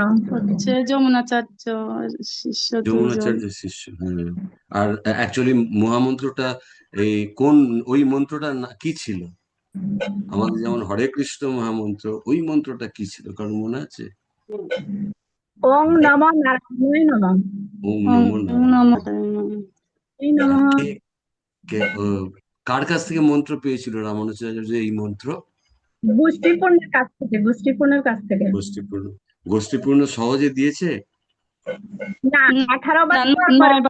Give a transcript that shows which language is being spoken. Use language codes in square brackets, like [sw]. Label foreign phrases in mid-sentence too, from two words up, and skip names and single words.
[bn] হচ্ছে যমুনাচার্য, শিষ্য দুইজন। যমুনাচার্যের শিষ্য। হ্যাঁ। আর অ্যাকচুয়ালি মহামন্ত্রটা এই কোন, ওই মন্ত্রটা কি ছিল? আমাদের যেমন হরে কৃষ্ণ মহামন্ত্র, ওই মন্ত্রটা কি ছিল কারণ মনে আছে? [sa] ओं नमः नारायणाय नमः। ওম ওম নমো নমঃ নারায়ণ। নারায়ণায়। [bn] এই আর নমঃ। কে কে কার কাছ থেকে মন্ত্র পেয়েছিল রামানুজাচার্য এই মন্ত্র? গোষ্ঠীপূর্ণের কাছ থেকে, গোষ্ঠীপূর্ণের কাছ থেকে। গোষ্ঠীপূর্ণ। গোষ্ঠীপূর্ণ সহজে দিয়েছে? না, 18 বার না, দেওয়ার পরে 9 বার,